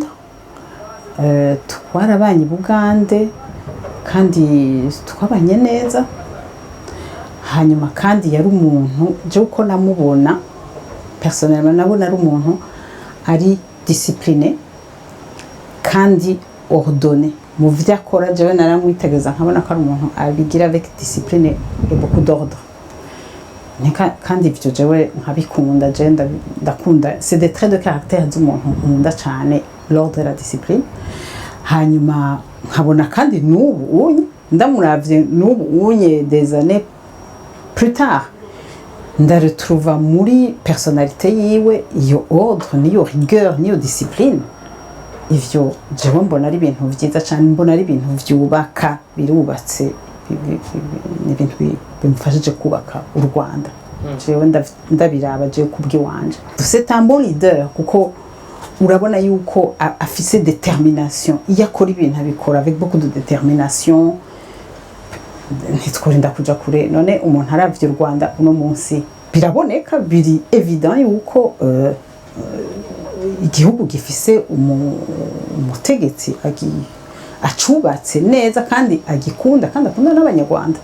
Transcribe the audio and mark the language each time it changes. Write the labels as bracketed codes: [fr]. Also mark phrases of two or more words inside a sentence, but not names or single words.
[rn] Twarabanye i Bugande kandi twabanye neza. Hanyuma kandi yari umuntu je uko namubona personnellement, nabona ari umuntu ari discipliné kandi ordonné mu vyo akora. Jewe naramwitegereza nkabona ko ari umuntu abigira [fr] avec discipline et beaucoup d'ordre, [rn] kandi ivyo jewe nkabikunda. Je ndakunda, [fr] c'est des traits de caractère [rn] z'umuntu nkunda cyane, [fr] l'ordre et la discipline. [rn] Hanyuma nkabona kandi n'ubu ndamuravye n'ubu [fr] des années plus tard, [rn] ndaretrouva muri personnalité yiwe iyo ordre niyo rigueur niyo discipline. Ivyo jewe mbona ari ibintu vyiza cyane, mbona ari ibintu vyubaka, birubatse, n'ibintu bimufashije kubaka u Rwanda. Jewe ndabiraba jewe kubwiwanje. [fr] C'est un bon leader [rn] kuko urabona yuko afise détermination. Iyo akora ibintu abikora [fr] avec beaucoup de détermination, [rn] ntitworinda kuja kure. None umuntu aravye u Rwanda uno munsi biraboneka, biri evident yuko igihugu gifise umutegetsi acubatse neza kandi agikunda, kandi akunda n'abanyarwanda.